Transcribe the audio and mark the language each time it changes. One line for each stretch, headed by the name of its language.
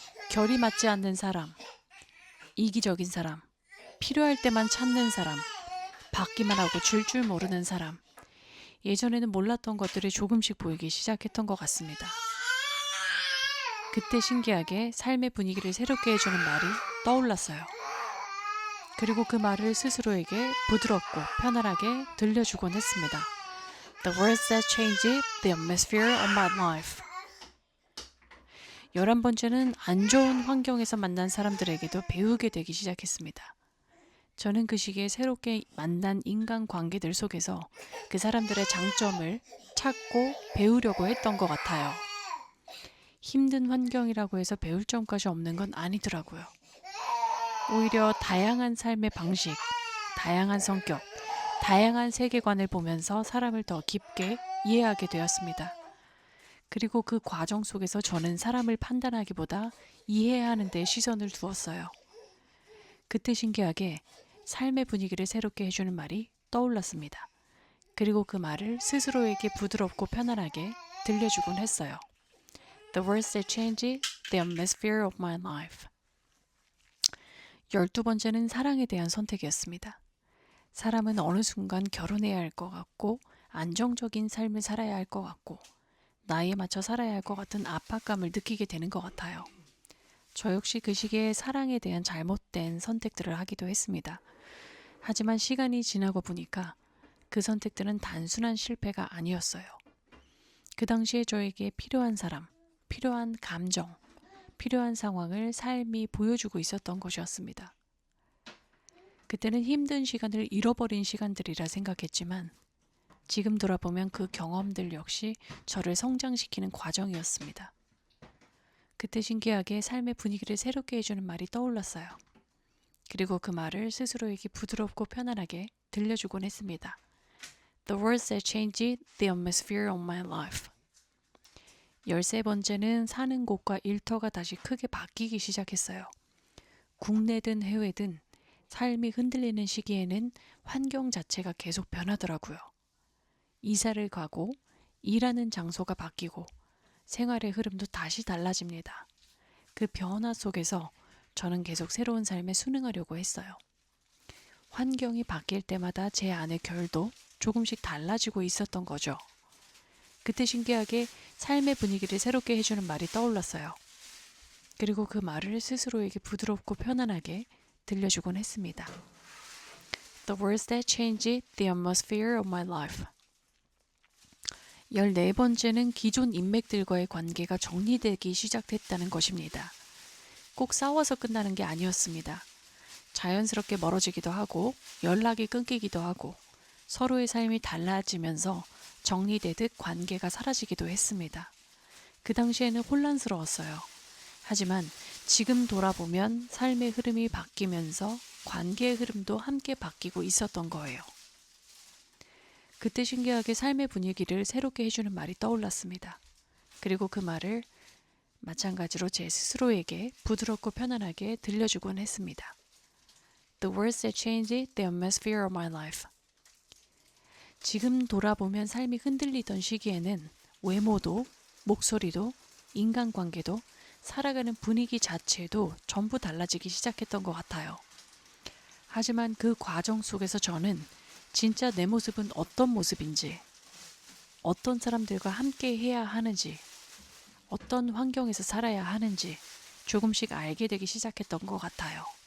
Korean: 결이 맞지 않는 사람, 이기적인 사람, 필요할 때만 찾는 사람, 받기만 하고 줄 줄 모르는 사람, 예전에는 몰랐던 것들이 조금씩 보이기 시작했던 것 같습니다. 그때 신기하게 삶의 분위기를 새롭게 해주는 말이 떠올랐어요. 그리고 그 말을 스스로에게 부드럽고 편안하게 들려주곤 했습니다.
English: The words that changed the atmosphere of my life.
Korean: 11번째는 안 좋은 환경에서 만난 사람들에게도 배우게 되기 시작했습니다. 저는 그 시기에 새롭게 만난 인간관계들 속에서 그 사람들의 장점을 찾고 배우려고 했던 것 같아요. 힘든 환경이라고 해서 배울 점까지 없는 건 아니더라고요. 오히려 다양한 삶의 방식, 다양한 성격, 다양한 세계관을 보면서 사람을 더 깊게 이해하게 되었습니다. 그리고 그 과정 속에서 저는 사람을 판단하기보다 이해해야 하는 데 시선을 두었어요. 그때 신기하게 삶의 분위기를 새롭게 해주는 말이 떠올랐습니다. 그리고 그 말을 스스로에게 부드럽고 편안하게 들려주곤 했어요.
English: The words that change the atmosphere of my life.
Korean: 12번째는 사랑에 대한 선택이었습니다. 사람은 어느 순간 결혼해야 할 것 같고 안정적인 삶을 살아야 할 것 같고 나이에 맞춰 살아야 할 것 같은 압박감을 느끼게 되는 것 같아요. 저 역시 그 시기에 사랑에 대한 잘못된 선택들을 하기도 했습니다. 하지만 시간이 지나고 보니까 그 선택들은 단순한 실패가 아니었어요. 그 당시에 저에게 필요한 사람, 필요한 감정, 필요한 상황을 삶이 보여주고 있었던 것이었습니다. 그때는 힘든 시간을 잃어버린 시간들이라 생각했지만 지금 돌아보면 그 경험들 역시 저를 성장시키는 과정이었습니다. 그때 신기하게 삶의 분위기를 새롭게 해주는 말이 떠올랐어요. 그리고 그 말을 스스로에게 부드럽고 편안하게 들려주곤 했습니다.
English: The words that changed the atmosphere of my life.
Korean: 13번째는 사는 곳과 일터가 다시 크게 바뀌기 시작했어요. 국내든 해외든 삶이 흔들리는 시기에는 환경 자체가 계속 변하더라고요. 이사를 가고 일하는 장소가 바뀌고 생활의 흐름도 다시 달라집니다. 그 변화 속에서 저는 계속 새로운 삶에 순응하려고 했어요. 환경이 바뀔 때마다 제 안의 결도 조금씩 달라지고 있었던 거죠. 그때 신기하게 삶의 분위기를 새롭게 해주는 말이 떠올랐어요. 그리고 그 말을 스스로에게 부드럽고 편안하게 들려주곤 했습니다.
English: The words that changed the atmosphere of my life.
Korean: 14번째는 기존 인맥들과의 관계가 정리되기 시작했다는 것입니다. 꼭 싸워서 끝나는 게 아니었습니다. 자연스럽게 멀어지기도 하고 연락이 끊기기도 하고 서로의 삶이 달라지면서 정리되듯 관계가 사라지기도 했습니다. 그 당시에는 혼란스러웠어요. 하지만 지금 돌아보면 삶의 흐름이 바뀌면서 관계의 흐름도 함께 바뀌고 있었던 거예요. 그때 신기하게 삶의 분위기를 새롭게 해주는 말이 떠올랐습니다. 그리고 그 말을 마찬가지로 제 스스로에게 부드럽고 편안하게 들려주곤 했습니다.
English: The words that changed the atmosphere of my life.
Korean: 지금 돌아보면 삶이 흔들리던 시기에는 외모도, 목소리도, 인간관계도, 살아가는 분위기 자체도 전부 달라지기 시작했던 것 같아요. 하지만 그 과정 속에서 저는 진짜 내 모습은 어떤 모습인지, 어떤 사람들과 함께 해야 하는지, 어떤 환경에서 살아야 하는지 조금씩 알게 되기 시작했던 것 같아요.